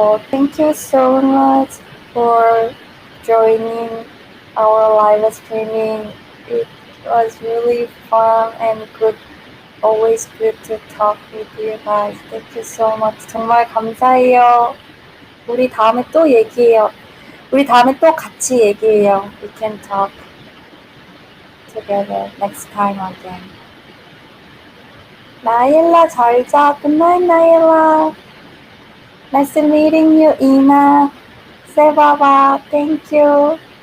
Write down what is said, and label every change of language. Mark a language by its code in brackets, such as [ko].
[en] Thank you so much for joining our live streaming. It was really fun and good. Always good to talk with you guys. Thank you so much. [ko] 정말 감사해요. 우리 다음에 또 얘기해요. 우리 다음에 또 같이 얘기해요. [en] We can talk together next time again. [ko] 나일라 잘 자. [en] Good night, 나일라. Nice meeting you, Ina. 세바바, thank you.